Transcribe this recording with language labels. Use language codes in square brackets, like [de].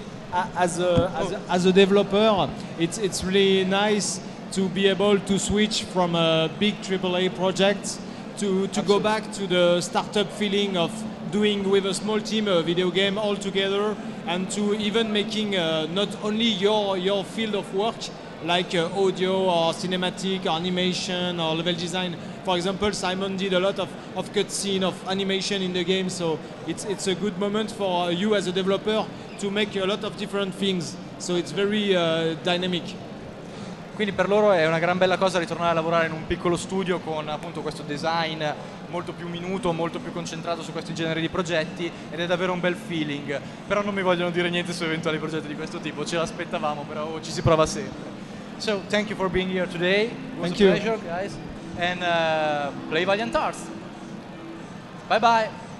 [en] But as a developer, it's really nice to be able to switch from a big AAA project to go back to the startup feeling of doing with a small team a video game all together, and to even making not only your field of work, like audio or cinematic or animation or level design. For example, Simon did a lot of cutscene, of animation in the game, so it's a good moment for you as a developer to make a lot of different things. So it's very dynamic. [it] Quindi per loro è una gran bella cosa ritornare a lavorare in un piccolo studio con appunto questo design molto più minuto, molto più concentrato su questi generi di progetti, ed è davvero un bel feeling. Però non mi vogliono dire niente su eventuali progetti di questo tipo, ce l'aspettavamo, però ci si prova sempre. [en] So thank you for being here today. It was Thank a you. pleasure, guys. And play Valiant Arts. Bye bye.